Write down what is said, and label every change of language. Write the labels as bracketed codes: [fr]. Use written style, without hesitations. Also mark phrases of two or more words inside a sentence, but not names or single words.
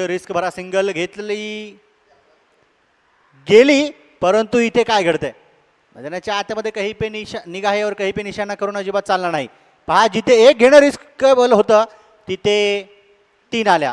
[mr] रिस्क भरा सिंगल घेतली गेली, परंतु इथे काय घडतंय मैदानाच्या आतमध्ये [hi] कहीं पे निगाहेवर कहीं पे निशाणा [mr] करून अजिबात चालणार नाही. पहा, जिथे एक घेणं रिस्क होतं तिथे 3 आल्या.